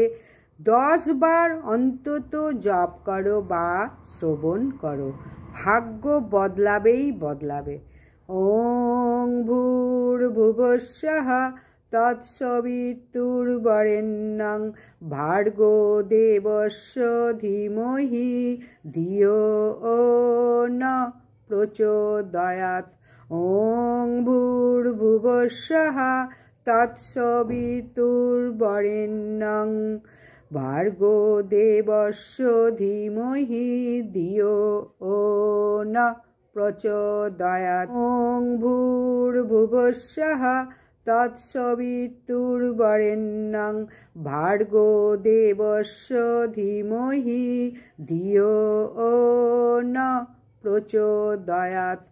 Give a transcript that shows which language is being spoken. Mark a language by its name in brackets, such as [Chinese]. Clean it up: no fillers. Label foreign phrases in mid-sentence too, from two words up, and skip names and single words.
[Bangla] 10 বার অন্তত জপ করো বা শ্রবণ করো, ভাগ্য বদলাবেই বদলাবে। [Sanskrit] ওং ভূর্ভুবস্সুঃ তৎসবিতুর্বরেণ্যং ভার্গো দেবস্য ধীমহি ধিয়ো ন প্রচোদয়াৎ। ওং ভূর্ভুবস্সুঃ তৎসবিতুর্বরেণ্যং ভার্গো দেবস্য ধীমহি ধিয়ো ন প্রচোদয়াৎ। ওং ভূর্ভুবস্সুঃ তৎসবিতুর্বরেণ্যং ভার্গো দেবস্য ধীমহি ধিয়ো ন প্রচোদয়াৎ।